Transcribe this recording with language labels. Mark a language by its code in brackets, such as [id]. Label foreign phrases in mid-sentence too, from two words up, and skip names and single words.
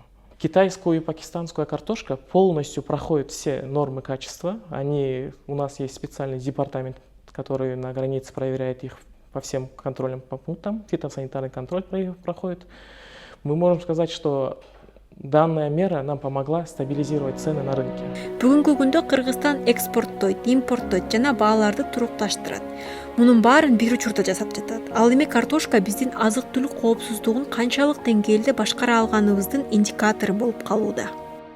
[ru] Китайскую и пакистанскую картошка полностью проходят все нормы качества. У нас есть специальный департамент, который на границе проверяет их по всем контрольным пунктам, фитосанитарный контроль проходит. Мы можем сказать, что данная мера нам помогла стабилизировать цены на рынке. [ky] Бүгүнкү күндө Кыргызстан экспорттойт, импорттойт жана бааларды турукташтырат. Мунун баарын бир учурда жасап жатат. Ал эми картошка биздин азык-түлүк коопсуздугун канчалык деңгээлде башкара алганыбыздын индикатору болуп калууда.